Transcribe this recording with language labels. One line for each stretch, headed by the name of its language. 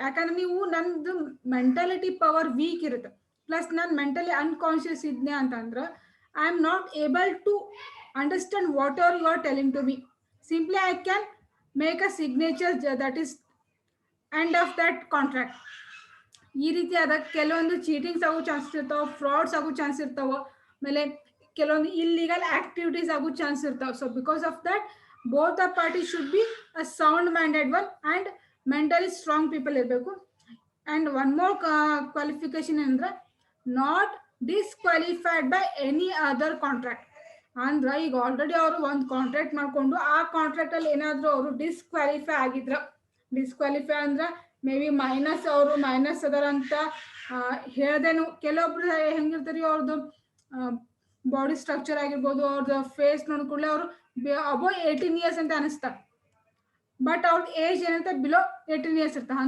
Kannada: ಯಾಕಂದ್ರೆ ನೀವು ನಂದು
English: mentality power weak
Kannada: ಇರುತ್ತೆ,
English: Plus ನಾನು mentally unconscious ಇದ್ನೆ ಅಂತಂದ್ರೆ I am not able to understand what are you are telling to me. Simply I can make a signature that is end of that contract.
Kannada: ಈ ರೀತಿ ಆದಾಗ ಕೆಲವೊಂದು ಚೀಟಿಂಗ್ಸ್ ಆಗೋ chances ಇರ್ತಾವೆ, frauds ಆಗೋ ಚಾನ್ಸ್ ಇರ್ತಾವೆ, ಆಮೇಲೆ ಕೆಲವೊಂದು ಇಲ್ಲಿಗಲ್ ಆಕ್ಟಿವಿಟೀಸ್ ಆಗೋ ಚಾನ್ಸ್ ಇರ್ತಾವೆ.
English: so because of that both the parties should be a sound minded one and mentally strong people
Kannada: ಇರಬೇಕು.
English: and one more qualification
Kannada: ಅಂದ್ರೆ
English: not disqualified by any other contract.
Kannada: ಅಂದ್ರೆ ಈಗ already ಅವರು ಒಂದು contract ಮಾಡ್ಕೊಂಡು ಆ ಕಾಂಟ್ರಾಕ್ಟ್ ಅಲ್ಲಿ ಏನಾದ್ರು ಅವರು ಡಿಸ್ಕ್ವಾಲಿಫೈ ಆಗಿದ್ರ, ಡಿಸ್ಕ್ವಾಲಿಫೈ ಅಂದ್ರೆ ಮೇ ಬಿ ಅವರು ಮೈನಸ್ ಅದರ ಅಂತ ಹೇಳ್ದೇನು. ಕೆಲವೊಬ್ರು ಹೆಂಗಿರ್ತಾರೆ ಅವ್ರದ್ದು ಬಾಡಿ ಸ್ಟ್ರಕ್ಚರ್ ಆಗಿರ್ಬೋದು, ಅವ್ರದ್ದು ಫೇಸ್ ನೋಡ್ಕೊಳ್ಳಿ ಅವರು ಅಬೋ 18 years ಅಂತ ಅನಿಸ್ತಾರೆ, ಬಟ್ ಅವ್ರ ಏಜ್ ಏನಂತ ಬಿಲೋ 18 years ಇರ್ತಾರೆ.